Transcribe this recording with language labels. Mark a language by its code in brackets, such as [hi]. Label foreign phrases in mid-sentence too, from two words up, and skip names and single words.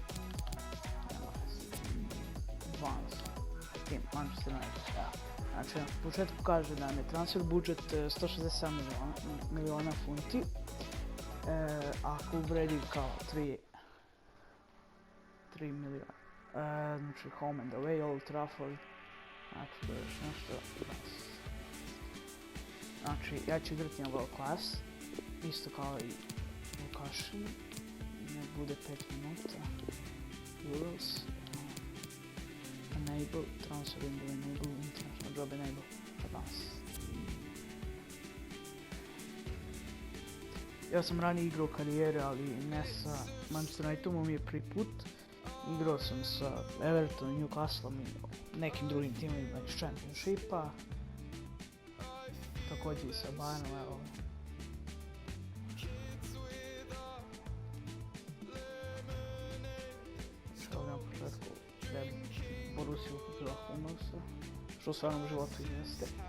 [en] Advance. Team, Manchester United, [sr] da. Znači, na početku kaže da je transfer budžet 167 miliona funti, a klub vredi kao 3 miliona. Znači, [en] home and away, Old Trafford, [sr] znači da još nešto. Znači, ja ću igrati na [en] World Class, [sr] isto kao i Lukaši, nek bude 5 minuta, Euros. [en] Enable, transfer window, enable, international job enable, advance. [sr] Ja sam ranije igrao karijere, ali ne sa Manchester Unitedom, mi je prvi put. Igrao sam sa Evertonom, Newcastlom i nekim drugim timima iz Championshipa. Također i sa Bayernom, evo. Što na početku treba Borussia kupila Hummelsa, što u stvarnom životu i jeste.